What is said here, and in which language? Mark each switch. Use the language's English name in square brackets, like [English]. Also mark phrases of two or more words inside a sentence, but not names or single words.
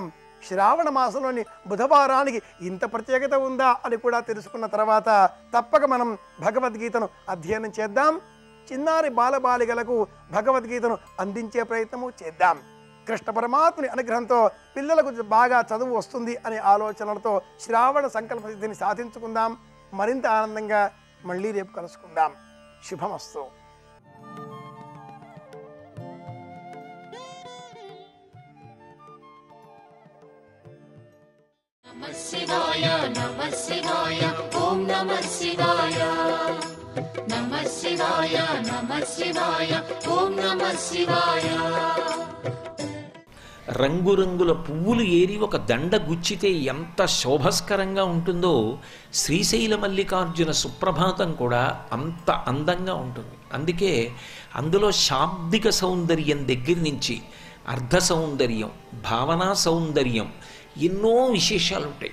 [Telugu] శ్రావణ మాసంలోని బుధవారానికి ఇంత ప్రత్యేకత ఉందా అని కూడా తెలుసుకున్న తర్వాత తప్పక మనం భగవద్గీతను అధ్యయనం చేద్దాం. చిన్నారి బాలబాలికలకు భగవద్గీతను అందించే ప్రయత్నము చేద్దాం. కృష్ణ పరమాత్ముని అనుగ్రహంతో పిల్లలకు బాగా చదువు వస్తుంది అనే ఆలోచనలతో శ్రావణ సంకల్ప సిద్ధిని సాధించుకుందాం. మరింత ఆనందంగా మళ్ళీ రేపు కలుసుకుందాం. శుభమస్తు. [Sanskrit] नमः शिवाय नमः शिवाय ओम नमः शिवाय नमः शिवाय नमः शिवाय ओम नमः शिवाय. [Telugu] రంగురంగుల పువ్వులు ఏరి ఒక దండ గుచ్చితే ఎంత శోభస్కరంగా ఉంటుందో శ్రీశైల మల్లికార్జున సుప్రభాతం కూడా అంత అందంగా ఉంటుంది. అందుకే అందులో శాబ్దిక సౌందర్యం దగ్గర నుంచి అర్ధ సౌందర్యం, భావనా సౌందర్యం, ఎన్నో విశేషాలు ఉంటాయి.